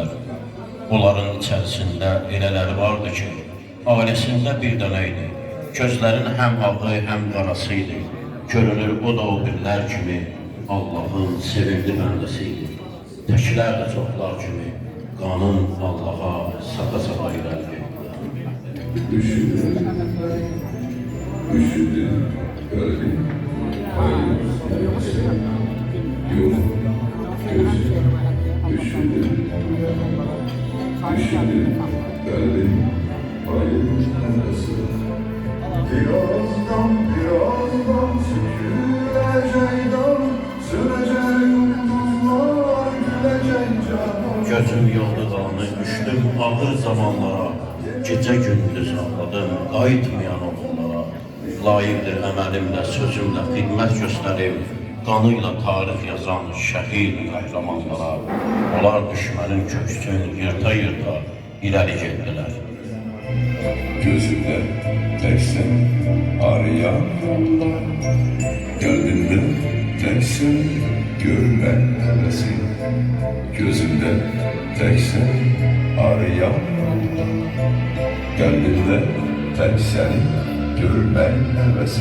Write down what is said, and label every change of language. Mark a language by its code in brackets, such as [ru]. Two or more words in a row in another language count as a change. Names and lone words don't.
[az] Onların içərisində elələri vardı ki, ailəsində bir dənə idi. Gözlərin həm ağı, həm qarası idi. Görünür o da o birlər kimi Allahın sevimli bəndəsi idi. Təklər də çoxlar kimi qanın Allaha sata-sata irəli getdilər. [tr] Üşüdü kalbim payız nefesi. Yuma gözünü üşüdü kalbim payız nefesi. Birazdan sürecek yıldızlar gülecek canım. [az] Gözüm yolda qalanı düşdüm ağır zamanlara. Gecə gündüz ağladım qayıtmayan oğullara. Layiqdir əməlimlə, sözümlə xidmət göstərib, qanıyla tarix yazan şəhid qəhrəmanlara. Onlar düşmənin köksün yırta-yırta irəli getdilər. [tr] Gözümde teksen arayan, kalbimde teksen görmen hevesi. Gözümde teksen arayan, kalbimde teksen görmen hevesi.